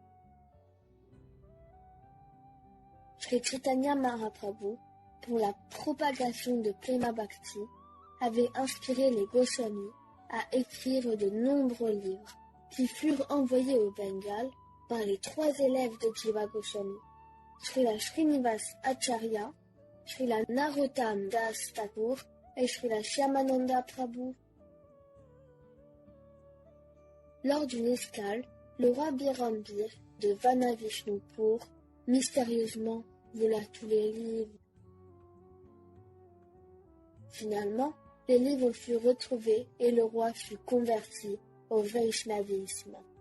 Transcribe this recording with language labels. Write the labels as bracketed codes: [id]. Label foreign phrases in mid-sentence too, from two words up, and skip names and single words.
[fr] Shri Chaitanya Mahaprabhu, pour la propagation de [sa] Prema Bhakti, [fr] avait inspiré les Goswamis à écrire de nombreux livres qui furent envoyés au Bengale par les 3 élèves de Jiva Goswami, Srila Srinivas Acharya, Srila Narottam Das Thakur et Srila Shyamananda Prabhu. Lors d'une escale, le roi Birambir de Vanavishnupur mystérieusement vola tous les livres. Finalement, les livres furent retrouvés et le roi fut converti au Vaishnavisme.